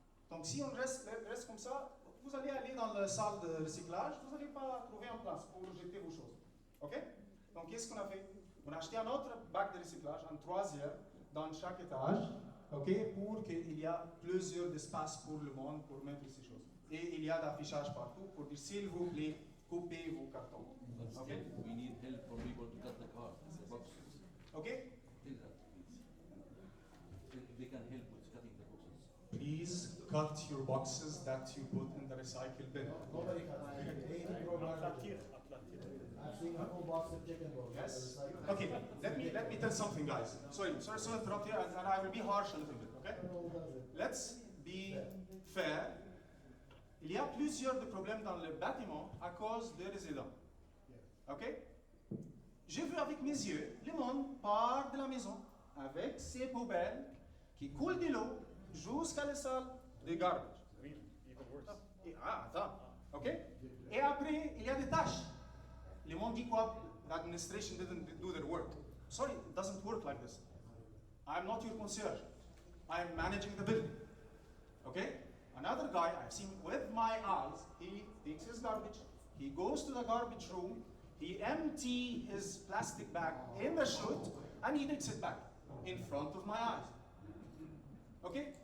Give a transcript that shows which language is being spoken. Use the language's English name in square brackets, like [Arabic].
[French] Donc si on reste comme ça, vous allez aller dans la salle de recyclage, vous n'allez pas trouver une place pour jeter vos choses. Ok? Donc qu'est-ce qu'on a fait? On a acheté un autre bac de recyclage, un 3e, dans chaque étage, ok, pour qu'il y ait plusieurs espaces pour le monde pour mettre ces choses. Et il y a d'affichage partout pour dire s'il vous plaît, coupez vos cartons. [English] But still, Okay? we need help from people to cut the car, the boxes. Ok? Tell that, please. If they can help with cutting the boxes. Please cut your boxes that you put in the recycle bin. Nobody can any program. I've seen a whole box of chicken balls. Yes? Okay, let me tell something, guys. Sorry to interrupt you, and I will be harsh a little bit, okay? Let's be fair. [French] Il y a plusieurs de problèmes dans le bâtiment à cause des résidents. Ok? J'ai vu avec mes yeux, le monde part de la maison avec ses poubelles qui coulent de l'eau jusqu'à la salle de garbage. Attends. Ok? Et après, il y a des tâches. Le monde dit quoi? [English] The administration didn't do their work. Sorry, it doesn't work like this. I'm not your concierge. I'm managing the building. Okay? Another guy I've seen with my eyes, he takes his garbage, he goes to the garbage room, he empties his plastic bag in the chute, and he takes it back in front of my eyes. Okay?